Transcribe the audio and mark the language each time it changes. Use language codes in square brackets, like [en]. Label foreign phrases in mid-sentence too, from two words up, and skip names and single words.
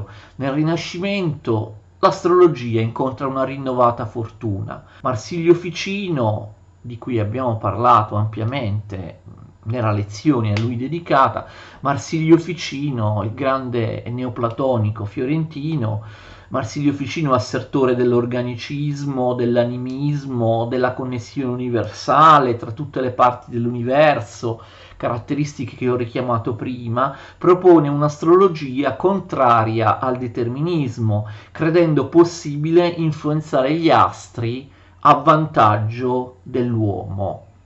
[it] Nel Rinascimento l'astrologia incontra una rinnovata fortuna. Marsilio Ficino, di cui abbiamo parlato ampiamente nella lezione a lui dedicata, Marsilio Ficino, il grande neoplatonico fiorentino, Marsilio Ficino assertore dell'organicismo, dell'animismo, della connessione universale tra tutte le parti dell'universo, caratteristiche che ho richiamato prima, propone un'astrologia contraria al determinismo, credendo possibile influenzare gli astri a vantaggio dell'uomo.